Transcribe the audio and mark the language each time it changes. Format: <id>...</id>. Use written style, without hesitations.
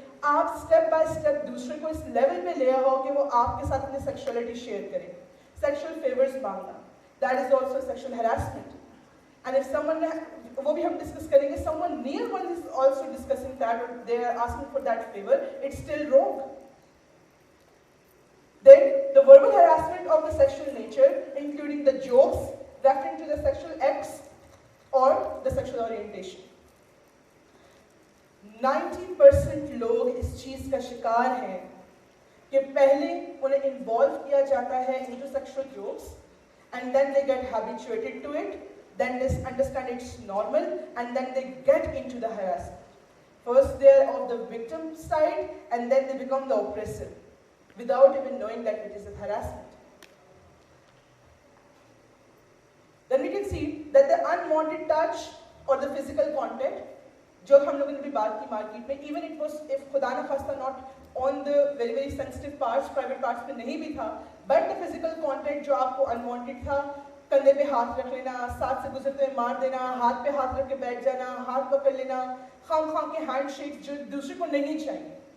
<hi>आप step by step दूसरे को इस लेवल पे ले आओ कि वो आपके साथ अपनी सेक्सुअलिटी शेयर करें.</hi> <en>sexual favours</en> <hi>मांगना,</hi> <en>That is also sexual harassment. And if someone,</en> <hi>वो भी हम डिस्कस करेंगे,</hi> <en>Someone near one is also discussing that और they are asking for that favour, it's still wrong. Then the verbal harassment of the sexual nature, including the jokes referring to the sexual acts or the sexual orientation.</en> <hi>90% लोग इस चीज का शिकार हैं कि पहले उन्हें इन्वॉल्व किया जाता है</hi> <en>into sexual jokes and then they get habituated to it, then they understand it's normal and then they get into the harassment. First they are of the victim side and then they become the oppressor without even knowing that it is a harassment. Then we can see that the unwanted touch or the physical contact,</en> <hi>जो हम लोगों ने भी बात की market में,</hi> <en>even it was if</en> <hi>खुदा न खास्ता</hi> <en>not on the very very sensitive parts, private parts</en> <hi>में नहीं भी था,</hi> <en>but the physical contact</en> <hi>जो आपको</hi> <en>unwanted</en> <hi>था, कंधे पे हाथ रख लेना, साथ से गुजरते हुए मार देना, हाथ पे हाथ रख के बैठ जाना, हाथ पकड़ लेना, खाम के हैंडशेक जो दूसरे को नहीं चाहिए.</hi>